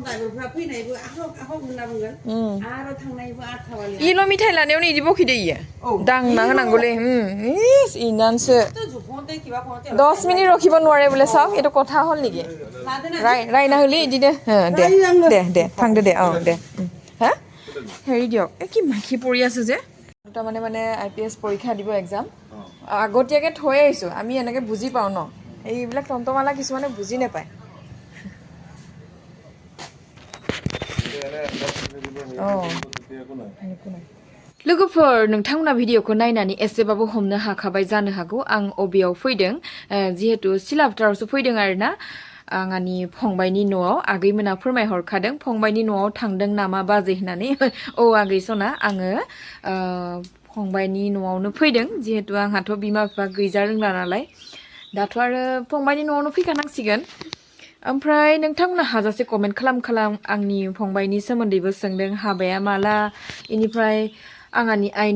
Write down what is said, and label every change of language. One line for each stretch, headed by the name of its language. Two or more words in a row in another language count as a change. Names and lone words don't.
Bodo: ड्राइभारफ्रा फैनायबो आहाव होनना बुंगोन आरो थांनायबो आथावालि इल' मिठाइ लानायावनो इदि बखिदो इयो दांना होनांगौलै इनानसो 10 मिनिट रखिब
Assamese: নোৱাৰে বোলে চাওক এইটো কথা হল নেকি ৰাইনা হলি ইদিনে দে थांदो দে দে হা হেৰি দিয়ক কি মাখি পৰি আছে যে দুটা মানে
English: IPS exam
Assamese: দিব এক্সাম আগতীয়াকে থৈ আহিছো আমি এনেকে বুজি পাও ন এইবিলাক টমটমালা কিছুমানে বুজি নাপায়
Bodo: लोगोफोर नोंथांमोना भिडिअखौ नायनानै एसेबाबो हमनो हाखाबाय जानो हागौ आं अबेयाव फैदों जिहेतु सिलापटारावसो फैदों आरोना आंनि फंबायनि न'आव आगैमोना फोरमायहरखादों फंबायनि न'आव थांदों नामा बाजै होननानै औ आगै सना आङो फंबायनि न'आवनो फैदों जिहेतु आंहाथ' बिमा बिफा गैजा रोंला नालाय दाथ' आरो फंबायनि न'आवनो फैखानांसिगोन ओमफ्राय नोंथांमोना हाजासे कमेन्ट खालाम आंनि फंबायनि सोमोन्दैबो सोंदों हाबाया माला इनिफ्राय आंहानि आइनि